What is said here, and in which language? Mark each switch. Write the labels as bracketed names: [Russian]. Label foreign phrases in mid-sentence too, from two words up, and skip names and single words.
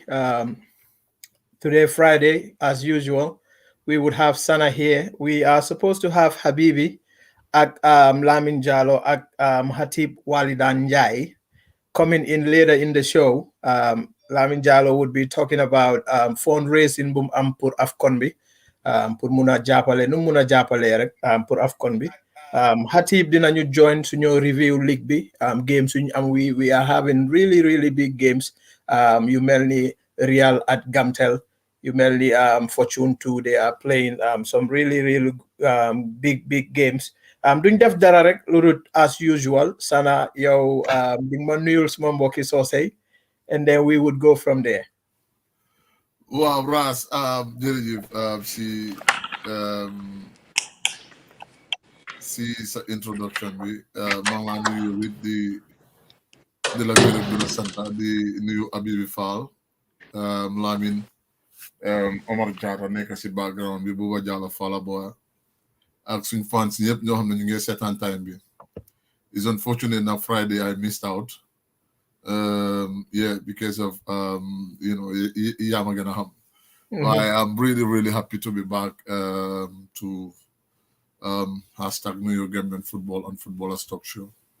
[English] Today, Friday, as usual, we would have Sana here. We are supposed to have Habibi at Lamin Jalo at Hatib Walidan Jai coming in later in the show. [Wolof] Lamin Jalo [English] would be talking about fundraising [Wolof] boom pour Afcon bi pour muna jàppale nu muna jàppale rek pour Afcon bi. [English] Hatib [Wolof] dinañu join suñu review league bi games suñu am [English] we are having really big games you [Wolof] mel ni [English] Real at Gamtel, you [Wolof] mel ni [English] Fortune 2, they are playing some really big games. [Wolof] Duñ def dara rek lu dul [English] as usual [Wolof] Sana yow di nga ma nuyul suma mbokki soosey [English] and then we would go from there. [Wolof] Wow, Ras, jërëjëf um, sa introduction bi maa ngi laa nuyu it di la gërëm di la sant di nuyu Abibi Fall Lamin Omar Diatta nekk si background bi Buba Jallow Fala Boy ak suñ fans yëpp ñoo xam ne ñu ngi seetaan time bi. [English] It's unfortunate that Friday I missed out. Yeah, because of Yamaganaham. I'm really happy to be back to hashtag New York Gambian Football and Footballers Talk Show.